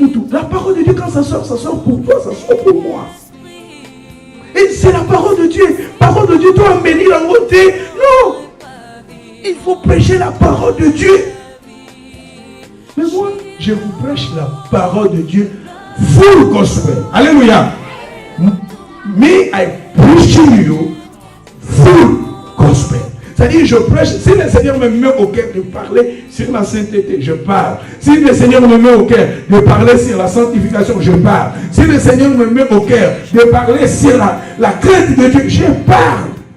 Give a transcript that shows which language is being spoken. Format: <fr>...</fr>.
<fr>La parole de Dieu, quand ça sort pour toi, ça sort pour moi. Et c'est la parole de Dieu. Parole de Dieu, toi, bénir la montée. Non! Il faut prêcher la parole de Dieu. Mais moi, je vous prêche la parole de Dieu</fr> <en>full gospel.</en> <fr>Alléluia.</fr> <en>Me, I preach to you full gospel.</en> <fr>C'est-à-dire, je prêche. Si le Seigneur me met au cœur de parler sur la sainteté, je parle. Si le Seigneur me met au cœur de parler sur la sanctification, je parle. Si le Seigneur me met au cœur de parler sur la crainte de Dieu, je parle.</fr>